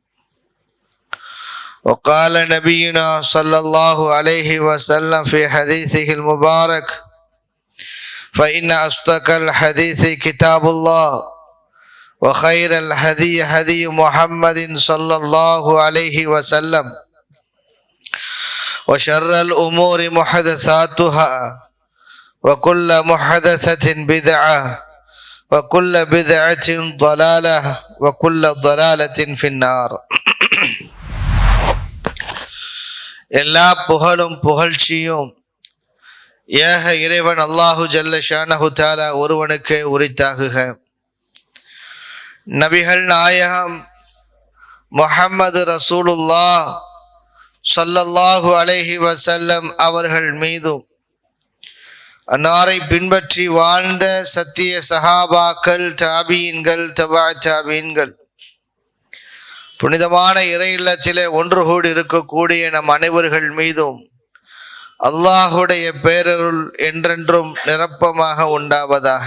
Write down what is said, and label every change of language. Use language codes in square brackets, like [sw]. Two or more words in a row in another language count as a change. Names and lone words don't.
[ar] وقال نبينا صلى الله عليه وسلم في حديثه المبارك فإن أصدق الحديث كتاب الله وخير الهدي هدي محمد صلى الله عليه وسلم وشر الأمور محدثاتها وكل محدثة بدعة وكل بدعة ضلالة وكل ضلالة في النار. [ta] எல்லா புகழும் புகழ்ச்சியும் ஏக இறைவன் [ar] الله جل شأنه تعالى [ta] ஒருவனுக்கே உரித்தாகுக. நபிகள் நாயகம் முஹம்மது [ar] رسول الله صلى الله عليه وسلم [ta] அவர்கள் மீதும் அன்னாரை பின்பற்றி வாழ்ந்த சத்திய சஹாபாக்கள், தாபீன்கள், தபா தாபீன்கள், புனிதமான இறை இல்லத்திலே ஒன்று கூடி இருக்கக்கூடிய நம் அனைவர்கள் மீதும் அல்லாஹுடைய பேரருள் என்றென்றும் நிரப்பமாக உண்டாவதாக.